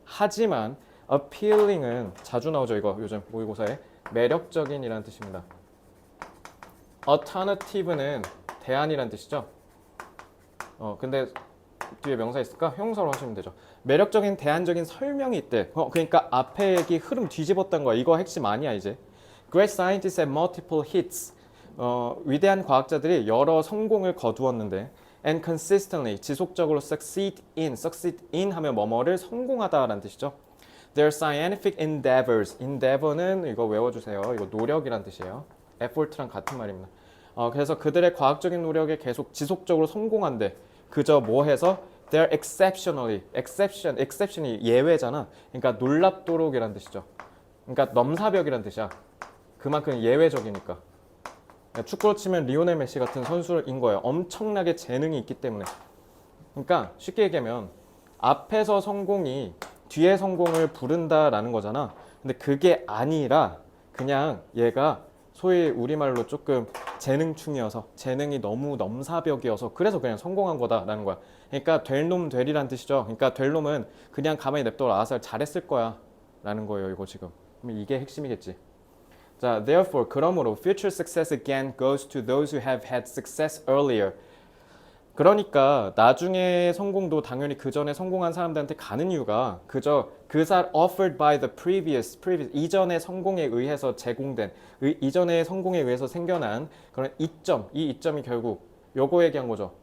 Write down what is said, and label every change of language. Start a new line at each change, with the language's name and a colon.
Korean: 하지만 appealing은 자주 나오죠. 이거 요즘 모의고사에. 매력적인이라는 뜻입니다. alternative는 대안이라는 뜻이죠. 근데 뒤에 명사 있을까? 형용사로 하시면 되죠. 매력적인 대안적인 설명이 있대. 그러니까 앞에 얘기 흐름 뒤집었던 거야. 이거 핵심 아니야 이제.
English: Great scientists have multiple hits.
Korean: 위대한 과학자들이 여러 성공을 거두었는데
English: and consistently,
Korean: 지속적으로
English: succeed in
Korean: 하면 뭐뭐를 성공하다라는 뜻이죠.
English: Their scientific endeavor
Korean: 는 이거 외워주세요. 이거 노력이란 뜻이에요. effort랑 같은 말입니다. 그래서 그들의 과학적인 노력에 계속 지속적으로 성공한대. 그저 뭐 해서
English: they're exception
Korean: 이 예외잖아. 그러니까 놀랍도록이란 뜻이죠. 그러니까 넘사벽이란 뜻이야. 그만큼 예외적이니까. 축구로 치면 리오넬 메시 같은 선수인 거예요. 엄청나게 재능이 있기 때문에. 그러니까 쉽게 얘기하면 앞에서 성공이 뒤에 성공을 부른다라는 거잖아. 근데 그게 아니라 그냥 얘가 소위 우리말로 조금 재능충이어서 재능이 너무 넘사벽이어서 그래서 그냥 성공한 거다라는 거야. 그러니까 될 놈 되리란 뜻이죠. 그러니까 될 놈은 그냥 가만히 냅둬라. 알아서 잘했을 거야 라는 거예요. 이거 지금. 그럼 이게 핵심이겠지. 자,
English: therefore,
Korean: 그러므로
English: future success again goes to those who have had success earlier.
Korean: 그러니까 나중에 성공도 당연히 그 전에 성공한 사람들한테 가는 이유가 그저
English: offered by the previous
Korean: 이전의 성공에 의해서 제공된 이전의 성공에 의해서 생겨난 그런 이점, 이 이점이 결국 요거 얘기한 거죠.